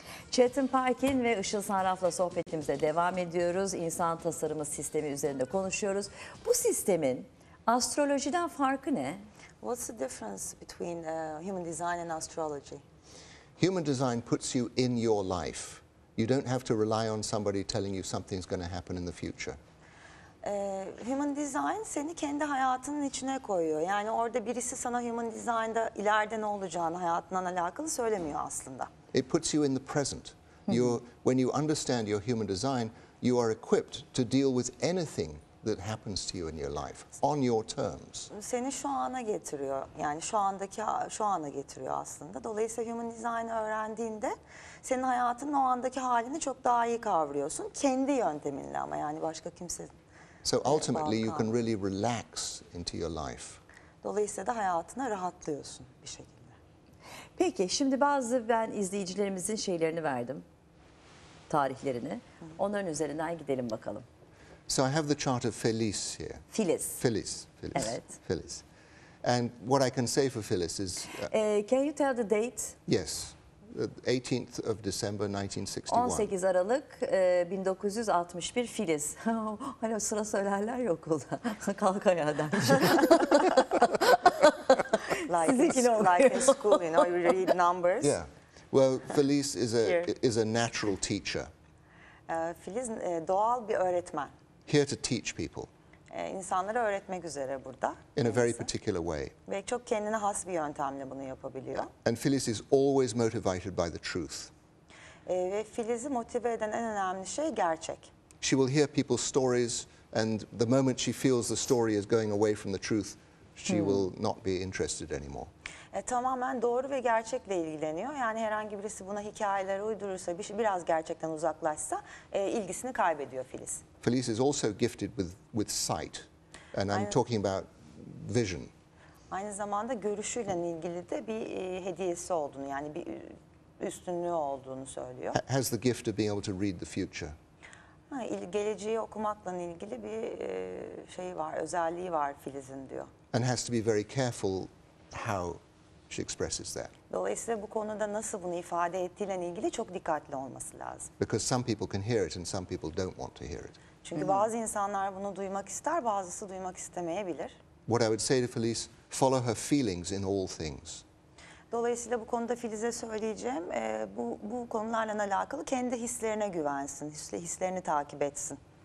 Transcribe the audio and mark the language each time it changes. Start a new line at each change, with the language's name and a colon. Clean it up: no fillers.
Turkish: Chetan Parkyn ve Isil Sarraf'la sohbetimize devam ediyoruz. İnsan tasarımı sistemi üzerinde konuşuyoruz. Bu sistemin astrolojiden farkı ne?
English: What's the difference between human design and astrology? Human design puts you in your life. You don't have to rely on somebody telling you something's going to happen in the future.
Turkish: Human design seni kendi hayatının içine koyuyor. Yani orada birisi sana human design'da ileride ne olacağını hayatından alakalı söylemiyor aslında.
English: It puts you in the present. When you understand your human design, you are equipped to deal with anything that happens to you in your life on your terms.
Turkish: Seni şu ana getiriyor. Yani şu ana getiriyor aslında. Dolayısıyla human design öğrendiğinde senin hayatının o andaki halini çok daha iyi kavruyorsun. Kendi yönteminle ama yani başka kimse.
English: So ultimately you can really relax into your life.
Turkish: Dolayısıyla da hayatına rahatlıyorsun bir şekilde. Peki şimdi ben izleyicilerimizin şeylerini verdim. Tarihlerini. Onların üzerinden gidelim bakalım.
English: So I have the chart of Feliz here.
Turkish: Filiz. Feliz. Evet. Feliz.
English: And what I can say for Feliz is Can you tell the date? yes, 18th of December 1961.
Turkish: 18 Aralık 1961 Filiz. Hani o sıra söylerler ya okulda. Kalk ayağa dermiş.
English: Like in school, you know, you read numbers. Yeah. Well, Feliz is a natural teacher,
Turkish: Filiz doğal bir öğretmen.
English: here to teach people
Turkish: İnsanlara öğretmek üzere burada.
English: in a very particular way.
Turkish: Ve çok kendine has bir yöntemle bunu yapabiliyor.
English: And Feliz is always motivated by the truth.
Turkish: Ve Filiz'i motive eden en önemli şey gerçek.
English: She will hear people's stories, and the moment she feels the story is going away from the truth, she will not be interested anymore.
Turkish: Tamamen doğru ve gerçekle ilgileniyor. Yani herhangi birisi buna hikayeler uydurursa, biraz gerçekten uzaklaşsa ilgisini kaybediyor Filiz.
English: Feliz is also gifted with sight, and I'm talking about vision.
Turkish: Aynı zamanda görüşüyle ilgili de bir hediyesi olduğunu, yani bir üstünlüğü olduğunu söylüyor.
English: Has the gift of being able to read the future.
Turkish: Geleceği okumakla ilgili bir şey var, özelliği var Filiz'in diyor.
English: And has to be very careful how she expresses that.
Turkish: Dolayısıyla bu konuda nasıl bunu ifade ettiğiyle ilgili çok dikkatli olması lazım.
English: Because some people can hear it and some people don't want to hear it.
Turkish: Çünkü bazı insanlar bunu duymak ister, bazısı duymak istemeyebilir.
English: What I would say to Feliz, follow her feelings in all things.
Turkish: Dolayısıyla bu konuda Filiz'e söyleyeceğim, bu konularla alakalı kendi hislerine güvensin, hislerini takip etsin.